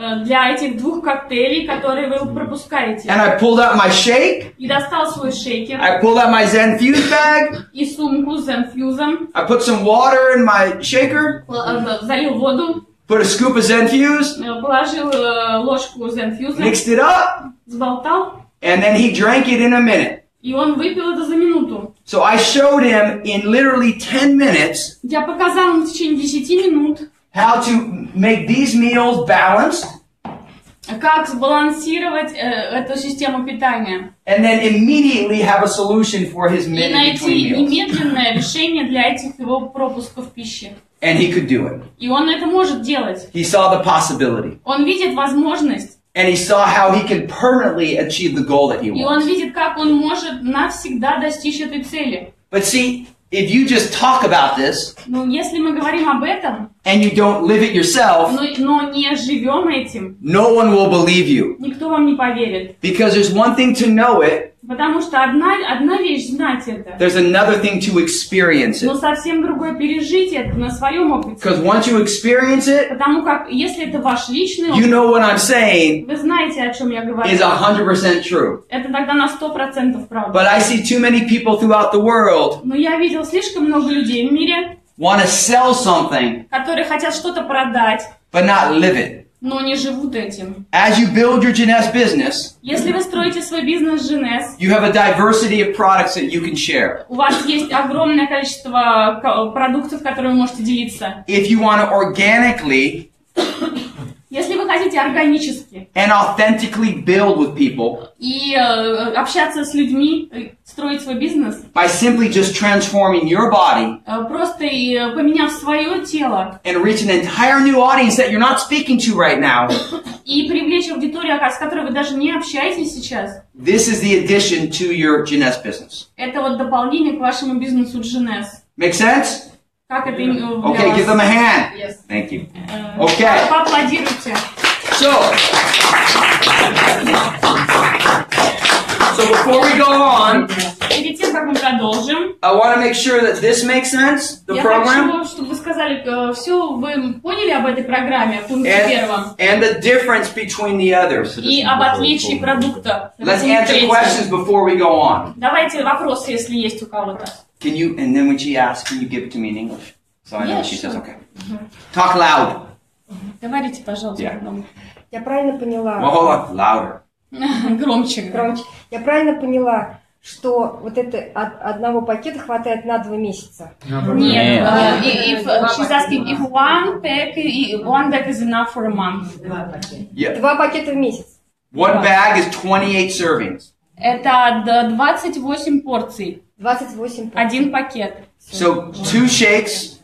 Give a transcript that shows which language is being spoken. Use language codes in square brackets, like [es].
[ru] Для этих 2 коктейлей, которые вы пропускаете? [en] And I pulled out my shake. [ru] И достал свой шейкер. [en] I pulled out my ZEN Fuse bag. [ru] И сумку с ZEN Fuse. [en] I put some water in my shaker. [ru] Залил воду. [en] Put a scoop of ZEN Fuse. [ru] Положил ложку ZEN Fuse. [en] Mixed it up. [ru] Сболтал. [en] And then he drank it in a minute. [ru] И он выпил это за минуту. [en] So I showed him in literally 10 minutes [ru] Я показал ему в течение 10 минут, [en] how to make these meals balanced. [ru] Как сбалансировать эту систему питания. [en] And then immediately have a solution for his [ru] И [en] minute [ru] найти [en] between meals. [ru] немедленное решение для этих его пропусков пищи. [en] And he could do it. [ru] И он это может делать. [en] He saw the possibility. [ru] Он видит возможность. [en] And he saw how he can permanently achieve the goal that he [ru] И он [en] wants. [ru] видит, как он может навсегда достичь этой цели. [en] But see, if you just talk about this [ru] Но если мы говорим об этом, [en] and you don't live it yourself, [ru] но не живем этим, [en] no one will believe you. [ru] никто вам не поверит. [en] Because there's one thing to know it, [ru] Потому что одна вещь знать это, [en] there's another thing to experience [ru] но [en] it. [ru] совсем другое пережить это на своем опыте. [en] Because once you experience it, [ru] Потому как, если это ваш личный [en] you [ru] опыт, [en] know what I'm saying [ru] вы знаете, о чем я говорю. [en] is 100% true. [ru] Это тогда на 100% правда. [en] But I see too many people throughout the world [ru] Но я видел слишком много людей в мире, [en] want to sell something, [ru] которые хотят что-то продать, [en] but not live it. [ru] но не живут этим. [en] As you build your Genes business, [ru] Если вы строите свой бизнес Genes, [en] you have a diversity of products that you can share. [ru] у вас есть огромное количество продуктов, которые вы можете делиться. [en] If you want to organically [ru] Если вы хотите органически [en] and authentically build with people [ru] и общаться с людьми, строить свой бизнес, [en] by simply just transforming your body [ru] просто поменяв свое тело [en] and reach an entire new audience that you're not speaking to right now, [ru] и привлечь аудиторию, с которой вы даже не общаетесь сейчас, [en] this is the addition to your Genes business. [ru] это вот дополнение к вашему бизнесу Genes. [en] Make sense? [ru] Как это для [en] Okay, give [ru] вас? [en] them a hand. Thank you. Okay. [ru] Поаплодируйте. [en] So before we go on, [ru] Перед тем, как мы продолжим, [en] I want to make sure that this makes sense, the [ru] я [en] program, [ru] хочу, чтобы вы сказали, все вы поняли об этой программе, в пункте первом, [en] and the difference between the others. [ru] и об отличии продукта. [en] Let's answer questions before we go on. [ru] Давайте вопросы, если есть у кого-то. [en] Can you, and then when she asks, can you give it to me in English? So I know Yeah, what she says, sure. okay. Talk loud. [ru] Говорите, пожалуйста, [en] Yeah. [ru] потом. Я правильно поняла? [en] Well, hold on, louder. [ru] Громче. Громче. Я правильно поняла, что вот это одного пакета хватает на 2 месяца? Нет, [en] she's asking if one bag is enough for a month. Yeah. [ru] 2 пакета в месяц. [en] One bag is 28 servings. [ru] Это 28 порций, 28 пакетов. один пакет. [en] So 2 shakes,